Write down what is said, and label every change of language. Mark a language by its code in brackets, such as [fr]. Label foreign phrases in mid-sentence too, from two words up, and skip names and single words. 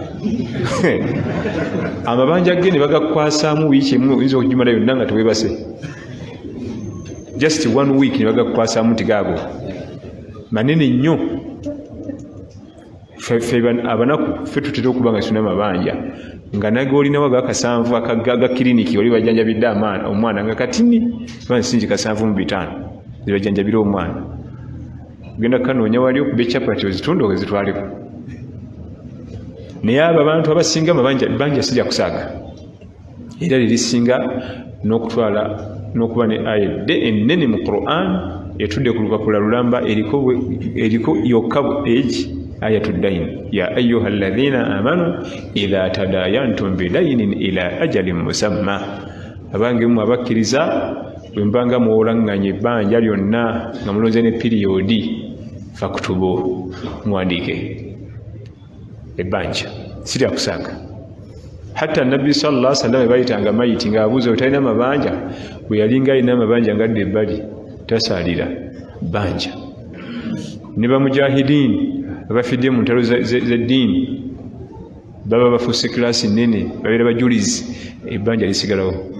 [lg] amabanja ge ne bagakwasaamu wiiki emu oyinza okugimala yonna nga teweebase [en] just 1 week [lg] ne bagakwasaamu nti gaago manene nnyo abanaku ffe tutera okuba nga tulina amabanja nga nago olinawo agakasanvu aga kiriniki oli bajanjabidde omwana nga katini singi kasanvu mu 5 zibajanjabira omwana genda kanoonya wali okuba ekyapati ozitunda ozitwaleko naye abo abantu abasinga amabanja sijja kusaaga era lirisinga n'okutwala n'okuba ne ayedde ennene mu Quran etudde ku lupapula lulamba eriko yokka egi [ar] آية الدين يا أيها الذين آمنوا إذا تداينتم بدين إلى أجل مسمى [lg] abange mu abakkiriza bwe mbanga muwolanganye ebbanja lyonna nga mulonze ne piriyodi fakutubu muwandiike ebbanja sirya kusaaga hatta nabbi [ar] صلى الله عليه وسلم [lg] bayitanga mayiti ng'abuuza otalina mabanja bwe yalinga alina amabanja ngadde ebbali tasaalira bbanja ne bamujahidini abafidde mu ntalo z'eddiini baba bafuuse kilaasi nnene babeera bajulizi ebbanja lisigalawo